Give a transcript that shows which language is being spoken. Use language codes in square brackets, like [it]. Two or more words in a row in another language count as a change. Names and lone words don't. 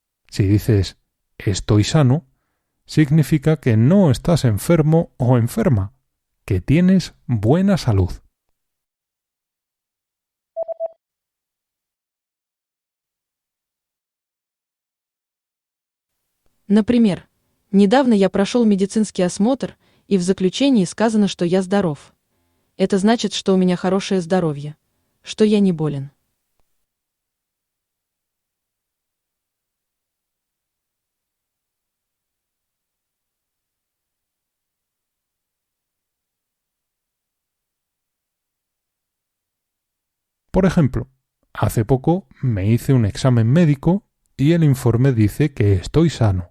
[es] Si dices estoy sano, significa que no estás enfermo o enferma, que tienes buena salud. [ru] Например, недавно я прошел медицинский осмотр, и в заключении сказано, что я здоров. Это значит, что у меня хорошее здоровье, что я не болен. [es] Por ejemplo, hace poco me hice un examen médico y el informe dice que estoy sano.